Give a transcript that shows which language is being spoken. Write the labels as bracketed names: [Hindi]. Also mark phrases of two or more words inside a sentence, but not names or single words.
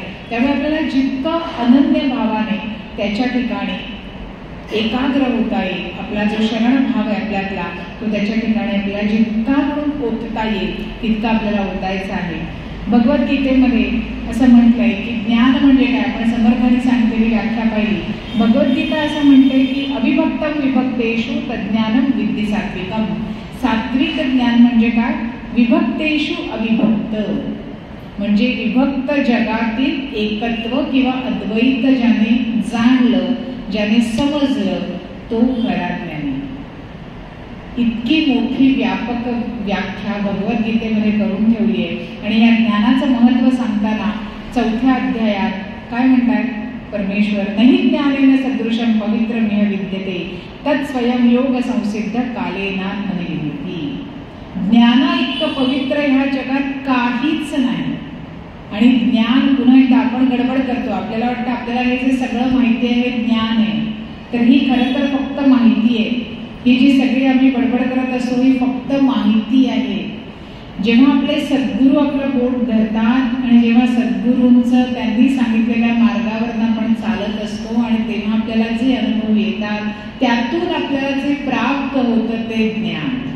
[Marathi] त्यामुळे आपल्याला जितकं अनन्य भावाने त्याच्या ठिकाणी एकाग्र होता येईल, आपला जो शरणभाव आहे आपल्यातला तो त्याच्या ठिकाणी आपल्याला जितका म्हणून पोचता येईल तितका आपल्याला ओतायचा आहे. भगवद्गीतेमध्ये असं म्हटलंय की ज्ञान म्हणजे काय? आपण समर्थांनी सांगितलेली व्याख्या पाहिली. भगवद्गीता असं म्हणते की [Sanskrit] अविभक्तम विभक्तेषु तज्ज्ञानम विद्धि सात्विकम. [Marathi] सात्विक ज्ञान म्हणजे काय? [Sanskrit] विभक्तेषु अविभक्त, [Marathi] म्हणजे विभक्त जगातील एकत्व किंवा अद्वैत ज्याने जाणलं, ज्याने समजलं तो खरा ज्ञानी. इतकी मोठी व्यापक व्याख्या भगवद्गीतेमध्ये करून ठेवली आहे. आणि या ज्ञानाचं महत्त्व सांगताना 4थ्या अध्यायात काय म्हणतात परमेश्वर? [Sanskrit] नहि ज्ञानेन सदृशं पवित्रमिह विद्यते तत् स्वयं योग संसिद्ध कालेनात्मनिविदिति. [Marathi] ज्ञाना इतकं पवित्र ह्या जगात काहीच नाही. आणि ज्ञान, पुन्हा एकदा आपण गडबड करतो, आपल्याला वाटतं आपल्याला हे जे सगळं माहिती आहे हे ज्ञान आहे, तर ही खरं तर फक्त माहिती आहे. ही जी सगळी आम्ही बडबड करत असतो ही फक्त माहिती आहे. जेव्हा आपले सद्गुरू आपलं बोट धरतात आणि जेव्हा सद्गुरूंचं त्यांनी सांगितलेल्या मार्गावरनं आपण चालत असतो आणि तेव्हा आपल्याला जे अनुभव येतात त्यातून आपल्याला जे प्राप्त होतं ते ज्ञान.